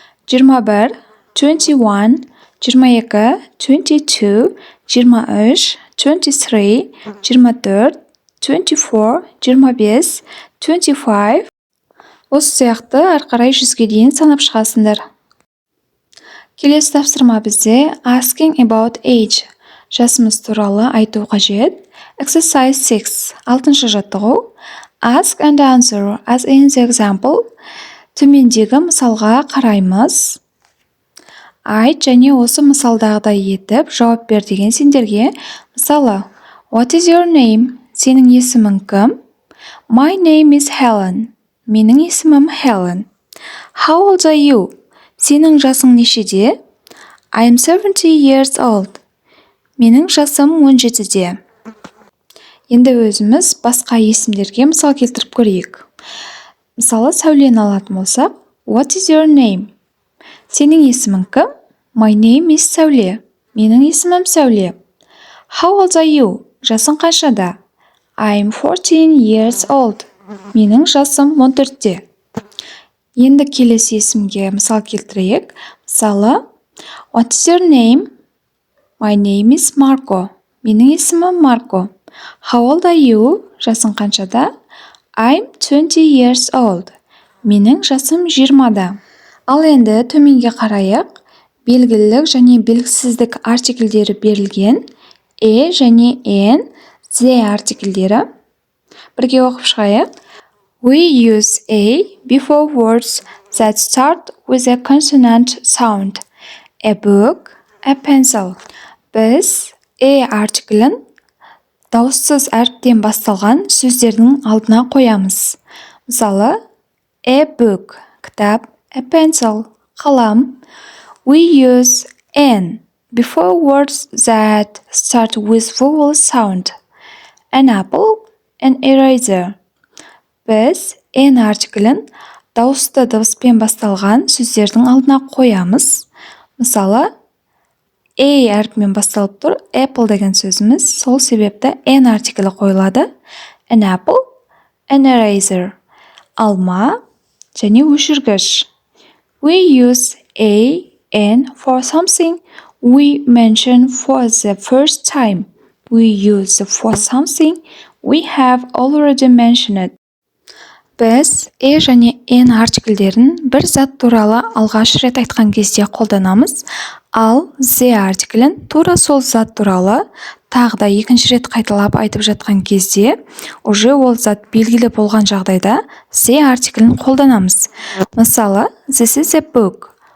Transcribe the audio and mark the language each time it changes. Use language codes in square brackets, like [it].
[en] 21, 21, 22, 22, 23, 23, 24, 24, 25, 25. [kk] Осы сияқты ары қарай 100-ге дейін санап шығасыңдар. Келесі тапсырма бізде [en] asking about age. [kk] Жасымыз туралы айту қажет. [en] Exercise 6. [kk] Алтыншы жаттығу. [en] Ask and answer as in the example. [kk] Төмендегі мысалға қараймыз. Айт және осы мысалдағыдай етіп жауап бер деген сендерге. Мысалы, [en] What is your name? [kk] Сенің есімің кім? [en] My name is Helen. [kk] Менің есімім Helen. [en] How old are you? [kk] Сенің жасың нешеде? [en] I am 70 years old. [kk] Менің жасым 17-де. Енді өзіміз басқа есімдерге мысал келтіріп көрейік. Мысалы, Сәулені алатын болсақ, [en] What is your name? [kk] Сенің есімің кім? [en] My name is Сәуле. [kk] Менің есімім Сәуле. [en] How old are you? [kk] Жасың қаншада? [en] I am 14 years old. [kk] Менің жасым 14-те. Енді келесі есімге мысал келтірейік. Мысалы, [en] What is your name? My name is Marco. [kk] Менің есімім Марко. [en] How old are you? [kk] Жасың қаншада? [en] I'm 20 years old. [kk] Менің жасым 20-да. Ал енді төменге қарайық. Белгілілік және белгісіздік артикльдері берілген. және n, the артикльдері. Бірге оқып шығайық. [en] We use a before words that start with a consonant sound. A book, a pencil. [kk] Біз артиклін дауыссыз әріптен басталған сөздердің алдына қоямыз. Мысалы, a book, кітап, a pencil, қалам. [en] We use n before words that start with vowel sound. An apple, an eraser. [kk] Біз n артиклін дауысты дыбыспен басталған сөздердің алдына қоямыз. Мысалы, a әріпімен басталып тұр, apple деген сөзіміз, сол себепті n артиклі қойылады. [en] An apple, an eraser. [kk] Алма және өшіргіш. [en] We use a, n for something we mention for the first time. We use for something we have already mentioned. [kk] Біз және n артикльдерін бір зат туралы алғаш рет айтқан кезде қолданамыз, ал the артиклін тура сол зат туралы тағы да екінші рет қайталап айтып жатқан кезде, уже ол зат белгілі болған жағдайда the артиклін қолданамыз. Мысалы, [en] this is a book.